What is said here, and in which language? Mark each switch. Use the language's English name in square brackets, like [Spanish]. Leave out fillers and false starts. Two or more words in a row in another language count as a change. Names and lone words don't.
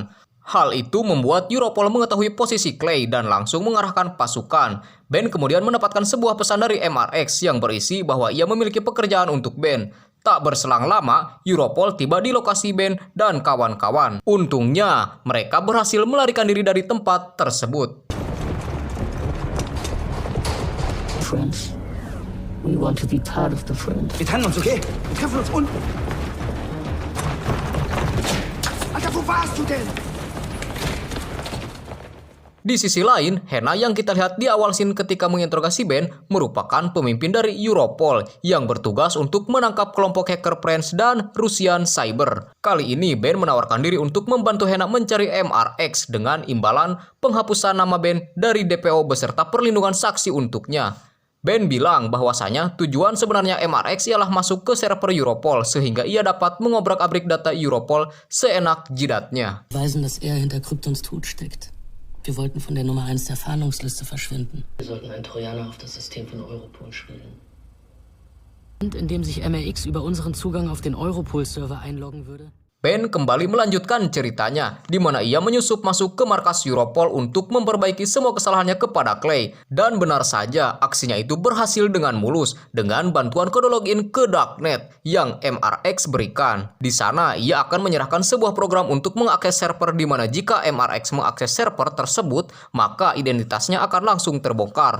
[Indonesian] Hal itu membuat Europol mengetahui posisi Clay dan langsung mengarahkan pasukan. Ben kemudian mendapatkan sebuah pesan dari MRX yang berisi bahwa ia memiliki pekerjaan untuk Ben. Tak berselang lama, Europol tiba di lokasi Ben dan kawan-kawan. Untungnya, mereka berhasil melarikan diri dari tempat tersebut. [English] Friends. We want to be part of the Friends. [German] Wir trennen uns, okay? Wir treffen uns unten. Alter, wo warst du denn? [Indonesian] Di sisi lain, Hena yang kita lihat di awal scene ketika menginterogasi Ben merupakan pemimpin dari Europol yang bertugas untuk menangkap kelompok hacker Friends dan Rusian Cyber. Kali ini Ben menawarkan diri untuk membantu Hena mencari MRX dengan imbalan penghapusan nama Ben dari DPO beserta perlindungan saksi untuknya. Ben bilang bahwasanya tujuan sebenarnya MRX ialah masuk ke server Europol sehingga ia dapat mengobrak-abrik data Europol seenak jidatnya. [German] Weisen, dass er hinter Kryptons Tod steckt. Wir wollten von der Nummer 1 der Fahndungsliste verschwinden. Wir sollten einen Trojaner auf das System von Europol spielen. Und indem sich MRX über unseren Zugang auf den Europol-Server einloggen würde. [Indonesian] Ben kembali melanjutkan ceritanya, di mana ia menyusup masuk ke markas Europol untuk memperbaiki semua kesalahannya kepada Clay. Dan benar saja, aksinya itu berhasil dengan mulus, dengan bantuan kode login ke Darknet yang MRX berikan. Di sana, ia akan menyerahkan sebuah program untuk mengakses server di mana jika MRX mengakses server tersebut, maka identitasnya akan langsung terbongkar.